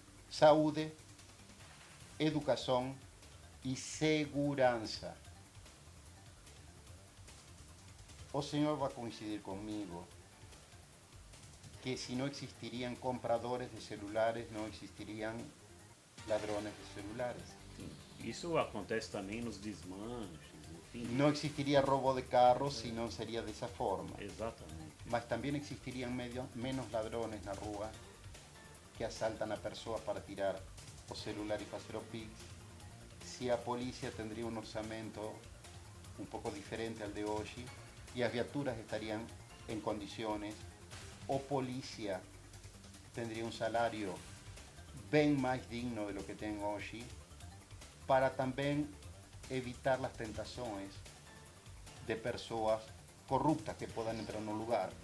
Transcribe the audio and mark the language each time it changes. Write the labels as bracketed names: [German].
[Portuguese] Saúde, educación y segurança. [Spanish] O señor va a coincidir conmigo que si no existirían compradores de celulares, no existirían ladrones de celulares. [Portuguese] Sim. Isso acontece também nos desmanches, enfim. [Spanish] No existiría robo de carros si no sería de esa forma. [Portuguese] Exatamente. [Spanish] Mas también existirían menos ladrones en la rúa que asaltan a personas para tirar o celular y hacer o Pix. Si a policía tendría un orçamento un poco diferente al de hoy y las viaturas estarían en condiciones, o policía tendría un salario bien más digno de lo que tengo hoy, para también evitar las tentaciones de personas corruptas que puedan entrar en un lugar.